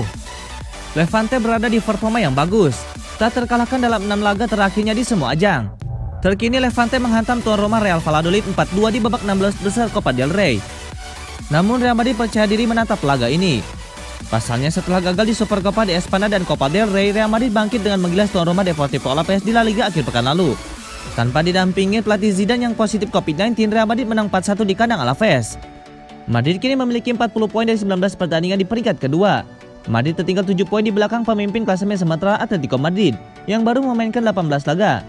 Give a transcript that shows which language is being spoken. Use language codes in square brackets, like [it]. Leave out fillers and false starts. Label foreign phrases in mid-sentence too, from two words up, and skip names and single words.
[id] Levante berada di performa yang bagus, tak terkalahkan dalam 6 laga terakhirnya di semua ajang. Terkini Levante menghantam tuan rumah Real Valladolid 4-2 di babak 16 besar Copa del Rey. Namun Real Madrid percaya diri menatap laga ini. Pasalnya setelah gagal di Supercopa de España dan Copa del Rey, Real Madrid bangkit dengan menggilas tuan rumah Deportivo Alavés di La Liga akhir pekan lalu. Tanpa didampingi pelatih Zidane yang positif COVID-19, Real Madrid menang 4-1 di kandang Alavés. Madrid kini memiliki 40 poin dari 19 pertandingan di peringkat kedua. Madrid tertinggal 7 poin di belakang pemimpin klasemen sementara Atletico Madrid yang baru memainkan 18 laga.